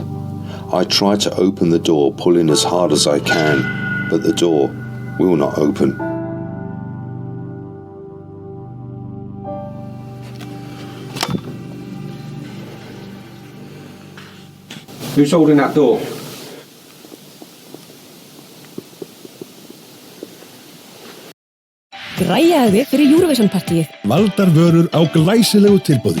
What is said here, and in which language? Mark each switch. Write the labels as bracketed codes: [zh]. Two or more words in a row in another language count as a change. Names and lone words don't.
[en] I try to open the door, pulling as hard as I can, but the door will not open. Who's holding that door? [is] Græjaðu fyrir Eurovision-partíið. Valdar vörur á glæsilegu tilboði.